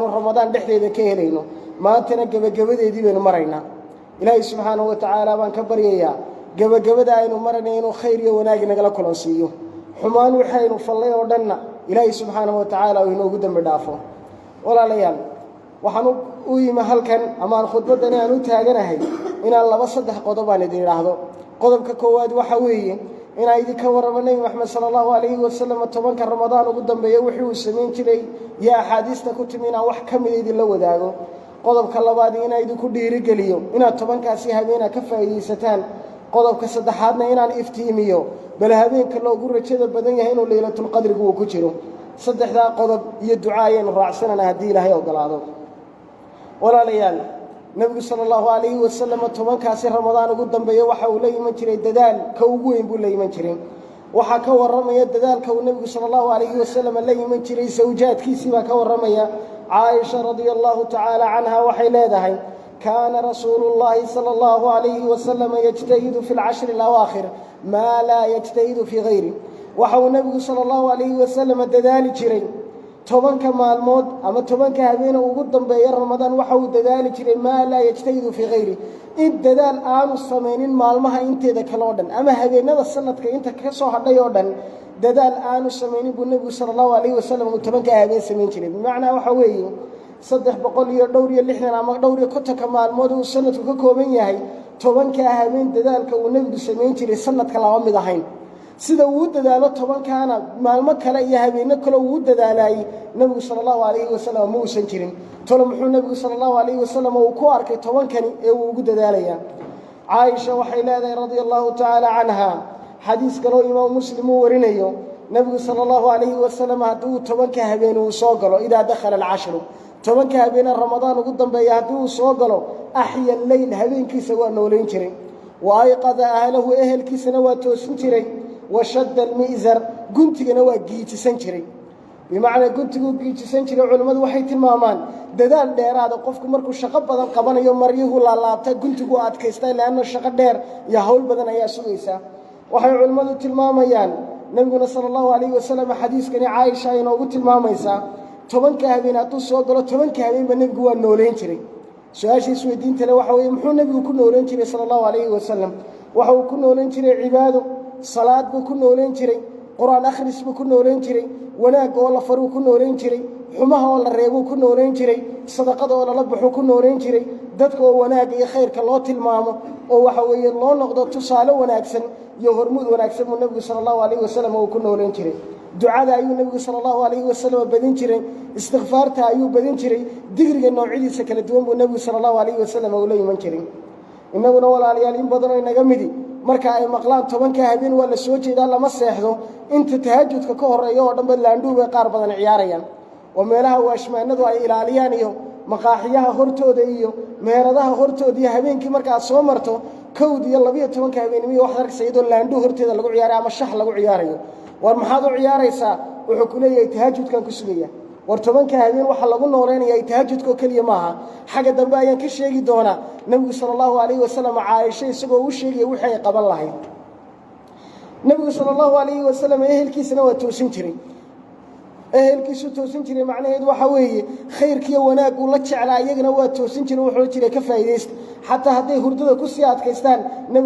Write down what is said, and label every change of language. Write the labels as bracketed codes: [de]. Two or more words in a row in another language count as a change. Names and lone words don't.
[so] ramadaan dhexdeeda ka helayno maantana gabagabadeedii baynu maraynaa ilaahay [ar] سبحانه وتعالى [so] baan ka baryayaa gabagabada aynu maranay inuu khayr iyo wanaag nagala kulansiiyo xumaan waxaynu fallay oo dhanna ilaahay [ar] سبحانه وتعالى [so] uu inoogu dambi dhaafo walaalayaal waxaan u yimi halkan ama khudbadan aan u taaganahay inaan laba saddex qodob aan idin raahdo qodobka koowaad waxa weeye in ay ka warramanay Muhammad [ar] صلى الله عليه وسلم [so] tobanka ramadaan ugu dambeeyay wixii uu sameyn jiray ya ahadiista ku timina wax kamid la wadaago qodobka labaad in ay ku dhiiri galiyo inaad tobankaasi habeena ka faa'iideysataan qodobka saddexaadna inaan iftiimiyo bal habeenka loogu rajada badan yahay inuu leelatul qadriga uu ku jiro saddexda qodob iyo ducaayeen raacsanana hadii Ilaahay ogolaado walaalayaal nabiga [ar] صلى الله عليه وسلم [so] tobankaasi ramadaan ugu dambeeyay waxa uu la yiman jiray dadaal ka ugu weyn buu la yiman jiray waxa ka waramaya dadaalka uu nabiga sallallahu [ar] عليه وسلم [so] la yiman jiray zawjaadkiisa baa ka waramaya Aisha [ar] رضي الله تعالى عنها [so] waxay leedahay [ar] كان رسول الله صلى الله عليه وسلم يجتهد في العشر الأواخر ما لا يجتهد في غيره [so] waxa uu nabiga [ar] صلى الله عليه وسلم [so] dadaali jiray tobanka maalmood ama tobanka habeen ugu dambeeyay ramadaan waxa uu dadaali jiray [ar] ما لا يجتهد في غيره [so] in dadaal aanu sameeynin maalmaha inteeda kale oo dhan ama habeenada sanadka inta ka soo hadhay oo dhan dadaal aanu sameeynin buu nabiga [ar] صلى الله عليه وسلم [so] tobanka habeen sameeyay jiray macnaheedu waxa weeye 360 ama 350 maalmood uu sanadku ka kooban yahay tobanka habeen dadaalka uu nabigu sameeyay jiray sanadka laba mid ahayn sida uu dadaalo tobankaana maalmo kale iyo habeeno kale uu dadaalay nabiga [ar] صلى الله عليه وسلم [so] ma uusan jirin tolo muxuu nabiga [ar] صلى الله عليه وسلم [so] uu ku arkay tobankani ee uu ugu dadaalaya Aisha waxay leedahay [ar] رضي الله تعالى [so] anha xadiis kale oo Imam Muslim uu warinayo nabiga [ar] صلى الله عليه وسلم [so] haduu tobanka habeen uu soo galo [ar] إذا دخل العشر [so] tobanka habeen ramadaan ugu dambeeya haduu soo galo [ar] أحيا الليل [so] habeenkiisa waa nooleyn jiray [ar] وأيقظ أهله [so] ehelkiisana waa toosin jiray وشد المئزر قنتنا وجيتسن جري بمعنى قنتنا وجيتسن جري علماء waxay tilmaamaan dadaal dheeraad ah qofku markuu shaqo badan qabanayo mariyuhu la laabta quntigu adkaystay laana shaqo dheer iyo hawl badan ayaa sugaysa waxay culimadu tilmaamayaan nabiguna [ar] صلى الله عليه وسلم [so] xadiiskani Aisha ay noogu tilmaamaysa tobanka habeen hadduu soo galo tobanka habeenba nabigu waa nooleyn jiray su'aashiis weydiinta waxa weeye muxuu nabigu ku nooleyn jiray [ar] صلى الله عليه وسلم [so] waxa uu ku nooleyn jiray cibaado salaad buu ku nooleyn jiray quraan akhris buu ku nooleyn jiray wanaag oo la faru ku nooleyn jiray xumaha oo la reebo ku nooleyn jiray sadaqada oo la baxo ku nooleyn jiray dadka oo wanaag iyo khayrka loo tilmaamo oo waxa weeye loo noqdo tusaale wanaagsan iyo hormuud wanaagsan nabiga [ar] صلى الله عليه وسلم [so] oo ku nooleyn jiray ducada ayuu nabigu [ar] صلى الله عليه وسلم [so] badin jiray istighfaarta ayuu badin jiray digriga noocyadiisa kala duwan buu nabigu [ar] صلى الله عليه وسلم [so] uu la iman jiray inaguna walaalayaal in badan oo inaga midi marka ay maqlaan 10ka habeen waa la soo jeedaa lama seexdo inta tahajjudka ka horeeyo oo dhanba laandhuubay qaar badan ciyaarayaan oo meelaha waashmaanadu ay ilaaliyaan iyo maqaaxiyaha hortooda iyo meheradaha hortooda iyo habeenkii marka aad soo marto 1 iyo 12 habeenimo wax arkaysa iyadoo laandhuu horteeda lagu ciyaarayo ama shax lagu ciyaarayo war maxaad u ciyaaraysaa wuxuu ku leeyahay tahajjudkan ku sugaya war 10ka habeen waxa lagu nooleynaya tahajjudka kaliya maaha xaga dambe ayaan ka sheegi doonaa nabiga [ar] صلى الله عليه وسلم [so] Aisha isagoo u sheegay wixii ay qaban lahayd nabiga [ar] صلى الله عليه وسلم [so] ehelkiisana waa toosin jiray ehelkiisu toosin jiray macnaheedu waxa weeye khayrkiyo wanaag uu la jeclaa iyagana waa toosin jiray wuxuu jiray ka faa'iideysta hatta haday hurdada ku sii adkaystaan nabiga